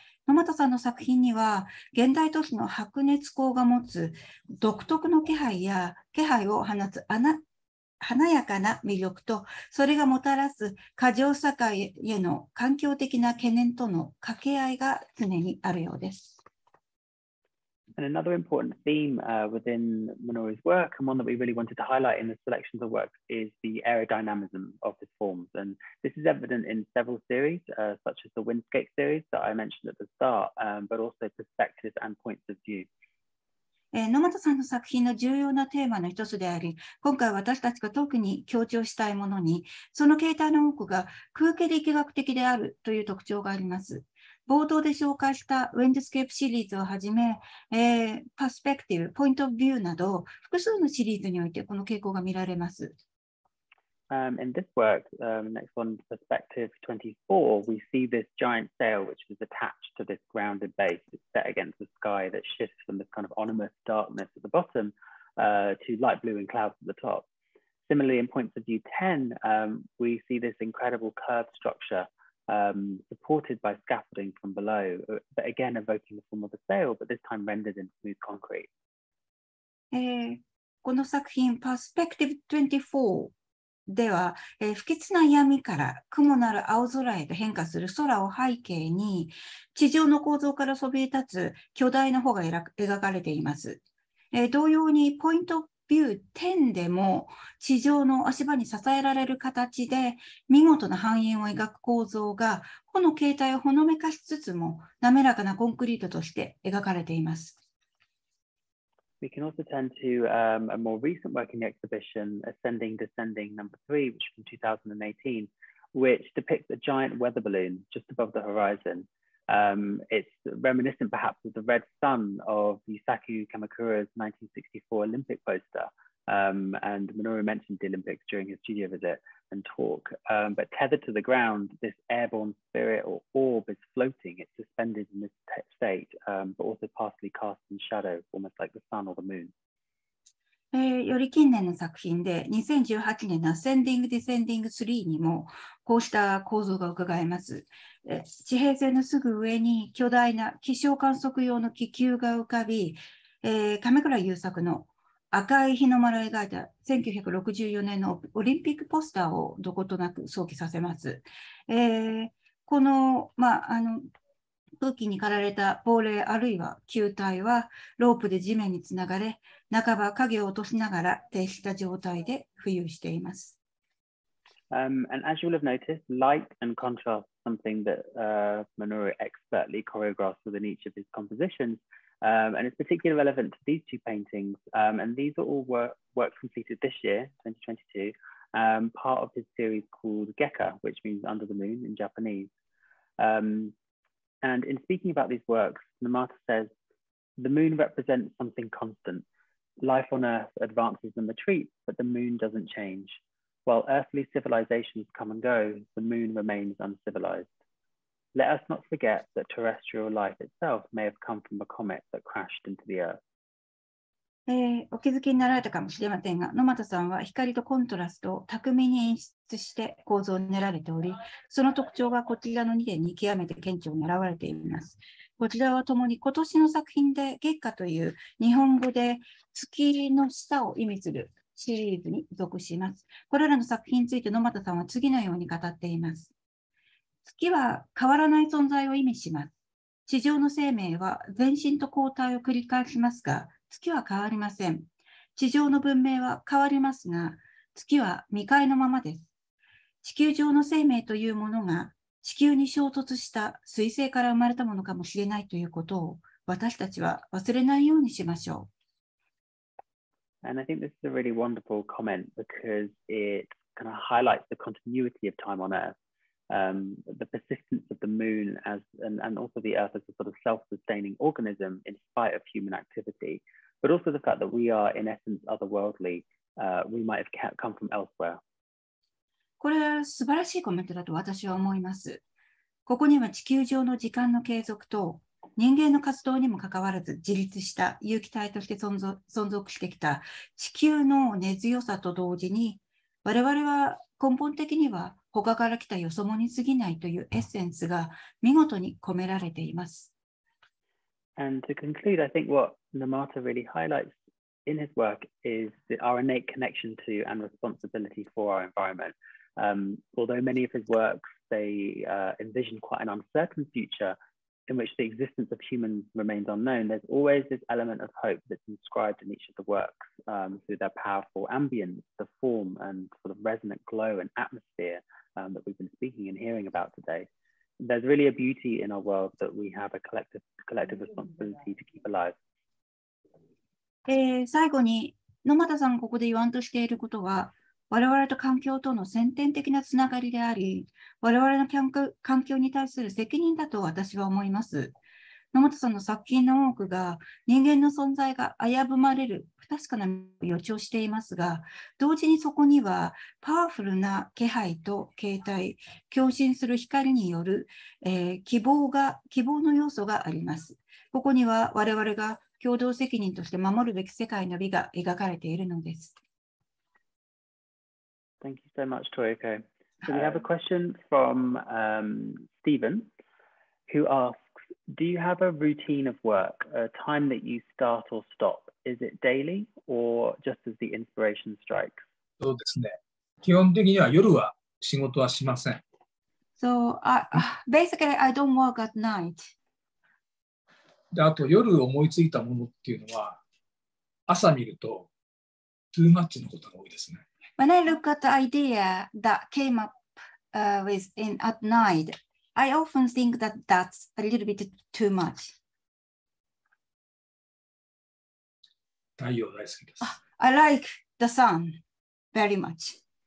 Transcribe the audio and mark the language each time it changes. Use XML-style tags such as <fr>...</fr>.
<ja>野俣さんの作品には、現代都市の白熱光が持つ独特の気配を放つ華やかな魅力と、それがもたらす過剰社会への環境的な懸念との掛け合いが常にあるようです。</ja> <en>And another important theme within Minoru's work, and one that we really wanted to highlight in the selections of work, is the aerodynamism of his forms. And this is evident in several series, such as the Windscape series that I mentioned at the start, but also perspective and points of view.</en> <ja>野俣さんの作品の重要なテーマの一つであり、今回私たちが特に強調したいものに、その形態の多くが空気力学的であるという特徴があります。冒頭で紹介したウィンドスケープシリーズをはじめ、パスペクティブ、ポイントビューなど、複数のシリーズにおいてこの傾向が見られます。</ja> <en>In this work, next one, Perspective 24, we see this giant sail which is attached to this grounded base. It's set against the sky that shifts from this kind of ominous darkness at the bottom to light blue and clouds at the top. Similarly, in Points of View 10, we see this incredible curved structure supported by scaffolding from below, but again evoking the form of a sail, but this time rendered in smooth concrete.</en> <ja>この作品、Perspective 24では、不吉な闇から雲なる青空へと変化する空を背景に、地上の構造からそびえ立つ巨大な帆が描かれています。同様に、ポイントビュー10でも、地上の足場に支えられる形で、見事な半円を描く構造が、この形態をほのめかしつつも、滑らかなコンクリートとして描かれています。</ja> <en>We can also turn to a more recent work in the exhibition, Ascending, Descending number 3, which is from 2018, which depicts a giant weather balloon just above the horizon. It's reminiscent perhaps of the red sun of Yusaku Kamakura's 1964 Olympic poster, And Minoru mentioned the Olympics during his studio visit and talk, but tethered to the ground, this airborne spirit or orb is floating. It's suspended in this state, but also partially cast in shadow, almost like the sun or the moon.</en> <ja>より近年の作品で2018年の Ascending Descending 3にもこうした構造が伺えます。地平線のすぐ上に巨大な気象観測用の気球が浮かび、亀倉優作の赤い日の丸を描いた1964年のオリンピックポスターをどことなく想起させます。この、空気に駆られた亡霊あるいは球体はロープで地面につながれ、半ば影を落としながら停止した状態で浮遊しています。</ja> <en>And as you will have noticed, light and contrast is something that Minoru expertly choreographs within each of his compositions. And it's particularly relevant to these two paintings. And these are all works completed this year, 2022, part of his series called Geka, which means under the moon in Japanese. And in speaking about these works, Nomata says, the moon represents something constant. Life on Earth advances and retreats, but the moon doesn't change. While earthly civilizations come and go, the moon remains uncivilized. Let us not forget that terrestrial life itself may have come from a comet that crashed into the Earth.</en> <ja>お気づきになられたかもしれませんが、野俣さんは光とコントラストを巧みに演出して構造を練られており、その特徴がこちらの2点に極めて顕著に現れています。こちらはともに今年の作品で月下という日本語で月の下を意味するシリーズに属します。これらの作品について野俣さんは次のように語っています。月は変わらない存在を意味します。地上の生命は前進と後退を繰り返しますが、月は変わりません。地上の文明は変わりますが、月は未開のままです。地球上の生命というものが地球に衝突した彗星から生まれたものかもしれないということを私たちは忘れないようにしましょう。</ja> <en>And I think this is a really wonderful comment because it kind of highlights the continuity of time on Earth. The persistence of the moon and also the Earth as a sort of self-sustaining organism in spite of human activity, but also the fact that we are in essence otherworldly. We might have come from elsewhere.</en> <ja>これは素晴らしいコメントだと私は思います。ここには地球上の時間の継続と人間の活動にもかかわらず自立した有機体として存続してきた地球の根強さと同時に、我々は根本的には他から来たよそ者に過ぎないというエッセンスが見事に込められています。</ja> <en>And to conclude, I think what Nomata really highlights in his work is our innate connection to and responsibility for our environment. Although many of his works, they envision quite an uncertain future in which the existence of humans remains unknown, there's always this element of hope that's inscribed in each of the works through their powerful ambience, the form and sort of resonant glow and atmosphere that we've been speaking and hearing about today. There's really a beauty in our world that we have a collective responsibility to keep alive.</en> <ja>最後に野俣さんがここで言わんとしていることは、我々と環境との先天的なつながりであり、我々の環境に対する責任だと私は思います。野本さんの作品の多くが人間の存在が危ぶまれる不確かな予兆をしていますが、同時にそこにはパワフルな気配と形態、共振する光による、希望の要素があります。ここには我々が共同責任として守るべき世界の美が描かれているのです。</ja> <en>Thank you so much, Toyoko. So we have a question from Stephen, who asks, do you have a routine of work, a time that you start or stop? Is it daily or just as the inspiration strikes?</en> <ja>そうですね。基本的には夜は仕事はしません。</ja> <en>So basically, I don't work at night.</en> <ja>で、あと夜思いついたものっていうのは、朝見ると、</ja> <en>too much</en> <ja>のことが多いですね。</ja> <en>When I look at the idea that came up at night, I often think that that's a little bit too much.</en> <ja>太陽大好きです。</ja> <en>I like the sun very much.</en>